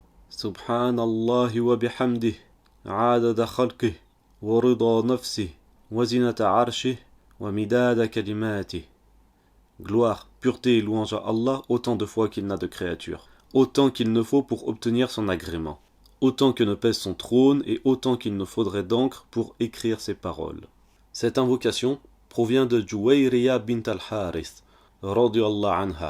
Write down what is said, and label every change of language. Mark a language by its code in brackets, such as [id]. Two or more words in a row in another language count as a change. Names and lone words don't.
[ar] سبحان الله وبحمده, عدد خلقه، ورضا نفسه، وزنة عرشه، ومداد كلماته. [fr] Gloire, pureté et louange à Allah autant de fois qu'il n'a de créatures, autant qu'il ne faut pour obtenir son agrément, autant que ne pèse son trône et autant qu'il ne faudrait d'encre pour écrire ses paroles. Cette invocation provient de Juwayriya bint al-Harith, [ar] رضي الله عنها.